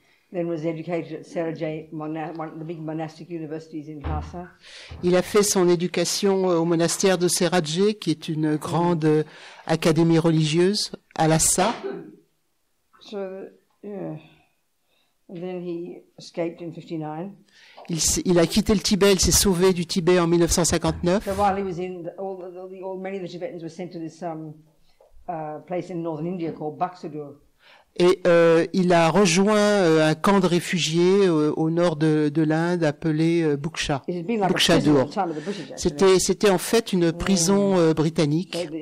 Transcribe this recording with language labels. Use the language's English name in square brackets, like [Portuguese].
[English] Then was educated at Serajay, one of the big monastic universities in Lhasa. [French] Il a fait son éducation au monastère de Serajay, qui est une grande académie religieuse à Lhasa. [English] So, yeah. And then he escaped in 59. [French] Il a quitté le Tibet, il s'est sauvé du Tibet en 1959. [English] So while he was in, many of the Tibetans were sent to this place in northern India called Baksadur. [French] Et il a rejoint un camp de réfugiés au nord de l'Inde appelé Buksha. Bukshadure. C'était en fait une prison britannique.